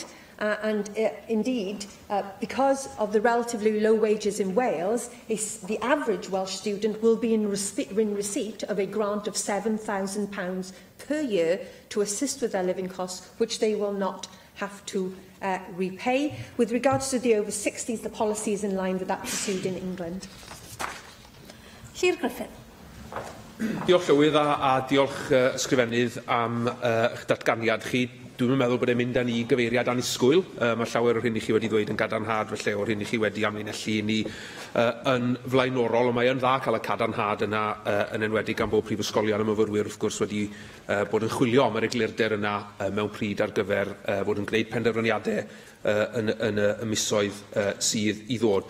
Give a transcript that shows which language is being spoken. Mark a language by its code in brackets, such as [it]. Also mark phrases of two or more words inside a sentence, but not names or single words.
[en] Indeed, because of the relatively low wages in Wales, the average Welsh student will be in receipt of a grant of £7,000 per year to assist with their living costs, which they will not have to repay. With regards to the over 60s, the policy is in line with that pursued in England. [cy] Llyr Griffith. Diolch Llywydd a diolch ysgrifennydd am eich datganiad chi. Dwi'n meddwl bod e'n mynd â ni gyfeiriad annisgwyl. Mae llawer o'r hyn i chi wedi dweud yn gadarnhad, felly o'r hyn i chi wedi amlinellu ni yn flaenorol, ond mae yn dda cael y cadarnhad yna yn enwedig gan bod prifysgolion y myfyrwyr wrth gwrs wedi bod yn chwilio am yr eglurder yna mewn pryd ar gyfer bod yn gwneud penderfyniadau yn y misoedd sydd i ddod.